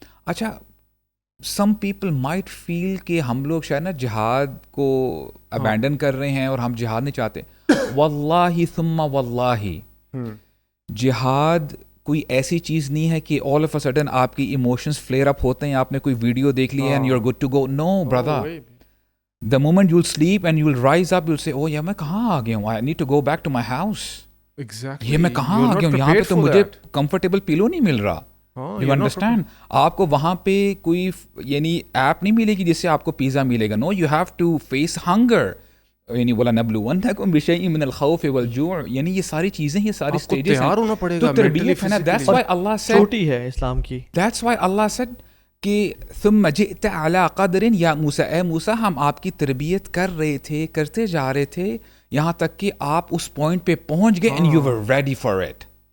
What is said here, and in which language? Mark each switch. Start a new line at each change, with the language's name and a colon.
Urdu: اچھا
English: some people might feel
Urdu: کہ ہم لوگ شاید نا جہاد کو ابینڈن کر رہے ہیں اور ہم جہاد نہیں چاہتے. واللہ ثم واللہ جہاد کوئی ایسی چیز نہیں ہے کہ آل آف اے سڈن آپ کی ایموشنز فلیئر اپ ہوتے ہیں, آپ نے کوئی ویڈیو دیکھ لی
English: And you are good to go. No brother, the moment you'll sleep and you'll rise up, you'll say, oh yeah,
Urdu: میں کہاں آ گیا ہوں,
English: I need to go back to my house. Exactly.
Urdu: یہ میں کہاں آ گیا ہوں, یہاں پہ تو مجھے کمفرٹیبل پیلو نہیں مل رہا.
English: You understand?
Urdu: آپ کو وہاں پہ کوئی یعنی ایپ نہیں ملے گی جس سے آپ کو پیزا ملے گا.
English: No, you have to face hunger.
Urdu: یعنی بولا
Arabic: نبلونکم بشیء من الخوف والجوع,
Urdu: یعنی یہ ساری چیزیں, یہ ساری سٹیجز ہیں, تیار ہونا پڑے گا. تو تربیت ہے نا,
English: that's why Allah said,
Urdu: چھوٹی ہے اسلام کی,
English: that's why Allah said
Urdu: کہ
Arabic: ثم جئت علی قدر یا موسیٰ,
Urdu: اے موسیٰ ہم آپ کی تربیت کر رہے تھے, کرتے جا رہے تھے یہاں تک کہ آپ اس پوائنٹ پہ پہنچ گئے
English: And you were ready for it.